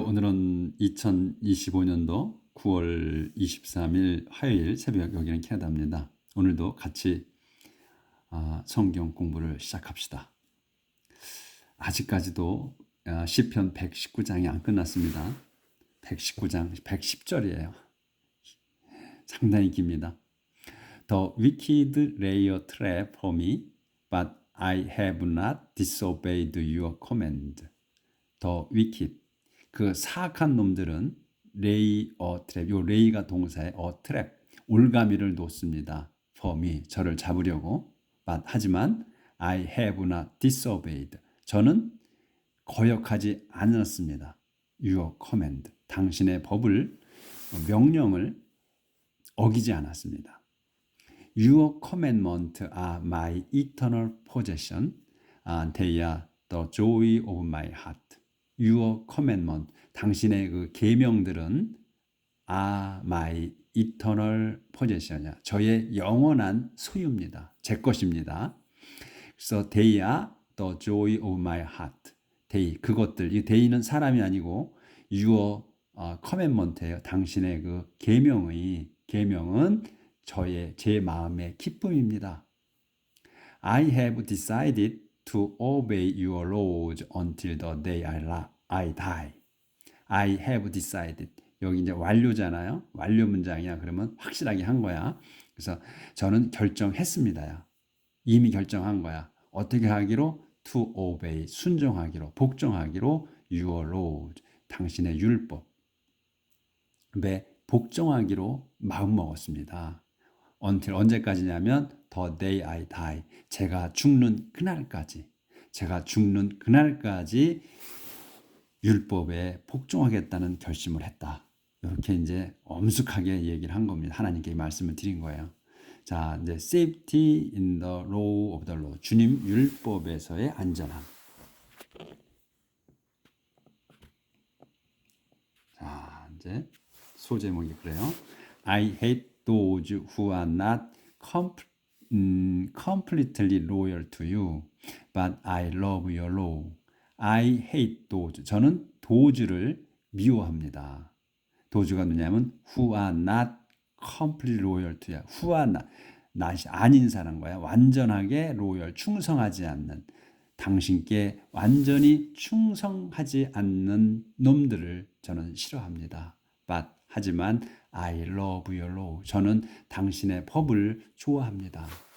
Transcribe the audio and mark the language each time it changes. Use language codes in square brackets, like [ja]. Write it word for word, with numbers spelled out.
[ko] 오늘은 이천이십오 년도 구월 이십삼 일 화요일 새벽, 여기는 캐나다입니다. 오늘도 같이 아, 성경 공부를 시작합시다. 아직까지도 아, 시편 백십구 장이 안 끝났습니다. 백십구 장 백십 절이에요. 상당히 깁니다. [en] The wicked lay a trap for me, but I have not disobeyed your command. [ko] 더 위킷, 그 사악한 놈들은 레이 어 트랩, 요 레이가 동사의 어 트랩, 올가미를 놓습니다. [en] For me, [ko] 저를 잡으려고. [en] But, [ko] 하지만 [en] I have not disobeyed, [ko] 저는 거역하지 않았습니다. [en] Your command, [ko] 당신의 법을, 어, 명령을 어기지 않았습니다. [en] Your commandment are my eternal possession, and they are the joy of my heart. Your commandment, [ko] 당신의 그 계명들은 [en] are my eternal possession이야. [ko] 저의 영원한 소유입니다. 제 것입니다. [en] So they are the joy of my heart. [ko] They, 그것들, 이 they는 사람이 아니고 [en] your 어, commandment [ko] 예요. 당신의 그 계명의 계명은 저의 제 마음의 기쁨입니다. [en] I have decided to obey your laws until the day I, la- I die. I have decided. [ko] 여기 이제 완료잖아요. 완료 문장이야. 그러면 확실하게 한 거야. 그래서 저는 결정했습니다야. 이미 결정한 거야. 어떻게 하기로? [en] To obey. [ko] 순종하기로, 복종하기로. [en] Your laws. [ko] 당신의 율법. 에 복종하기로 마음먹었습니다. until 언제까지냐면 [en] the day I die, [ko] 제가 죽는 그날까지, 제가 죽는 그날까지 율법에 복종하겠다는 결심을 했다. 이렇게 이제 엄숙하게 얘기를 한 겁니다. 하나님께 이 말씀을 드린 거예요. 자, 이제 [en] safety in the law of the law, [ko] 주님 율법에서의 안전함. 자, 이제 소제목이 그래요. [en] I hate those who are not com- 음, completely loyal to you, but I love your law. I hate those. [ko] 저는 도주를 미워합니다. 도주가 뭐냐면 [en] who are not completely loyal to you. who are not, not이 [ko] 아닌 사람 거야. 완전하게 loyal, 충성하지 않는, 당신께 완전히 충성하지 않는 놈들을 저는 싫어합니다. But, 하지만 [en] I love your law, [ko] 저는 당신의 법을 좋아합니다.